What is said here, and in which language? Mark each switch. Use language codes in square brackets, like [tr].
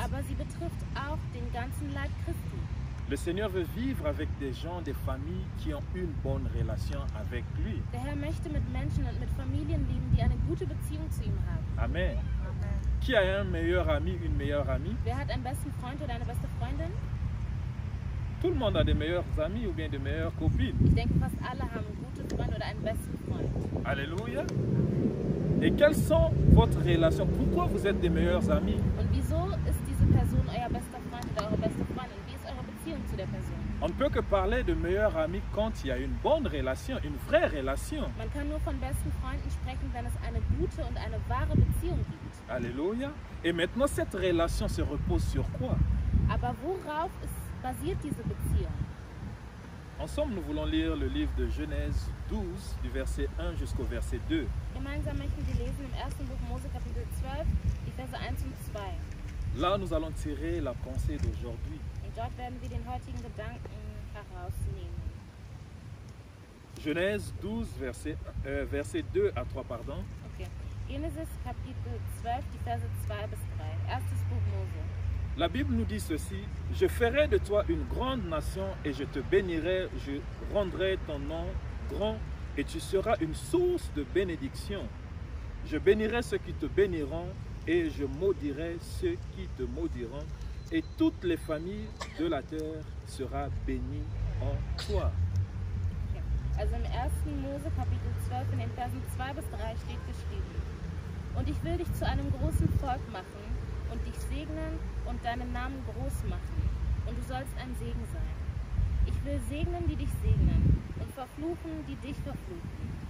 [de] aber sie betrifft auch den ganzen Leib Christi. [fr] Le Seigneur veut vivre avec des gens, des familles qui ont une bonne relation avec lui. [de] Der Herr möchte mit Menschen und mit Familien leben, die eine gute Beziehung zu ihm haben. [fr] Amen. Qui a un meilleur ami, une meilleure amie? [de] Wer hat einen besten Freund oder eine beste Freundin? [fr] Tout le monde a des meilleurs amis ou bien des meilleures copines. [de] Ich denke, fast alle haben einen guten Freund oder einen besten Freund. [fr] Alléluia. Et quelles sont votre relation? Pourquoi vous êtes des meilleurs amis? [de] Und wieso ist diese Person euer bester Freund oder eure beste Freundin? Wie ist eure Beziehung zu der Person? [fr] On ne peut que parler de meilleurs amis quand il y a une bonne relation, une vraie relation. [de] Man kann nur von besten Freunden sprechen, wenn es eine gute und eine wahre Beziehung gibt. [fr] Alléluia. Et maintenant, cette relation se repose sur quoi? [de] Aber worauf basiert diese Beziehung? [fr] Ensemble, nous voulons lire le livre de Genèse 12, du verset 1 jusqu'au verset 2. [de] Gemeinsam möchten wir lesen im 1. Buch Mose Kapitel 12, die Verse 1 und 2. [fr] Là, nous allons tirer la pensée d'aujourd'hui. [de] Und dort werden wir den heutigen Gedanken herausnehmen. [fr] Genèse 12, verset 2 à 3, pardon. Okay. [de] Genesis Kapitel 12, die Verse 2 bis 3. Erstes Buch Mose. [fr] La Bible nous dit ceci: je ferai de toi une grande nation et je te bénirai, je rendrai ton nom grand et tu seras une source de bénédiction. Je bénirai ceux qui te béniront et je maudirai ceux qui te maudiront. Et toutes les familles de la terre seront bénies en toi. [de] Also im 1. Mose Kapitel 12 in den Versen 2 bis 3 steht geschrieben: Und ich will dich zu einem großen Volk machen und dich segnen und deinen Namen groß machen. Und du sollst ein Segen sein. Ich will segnen, die dich segnen und verfluchen, die dich verfluchen.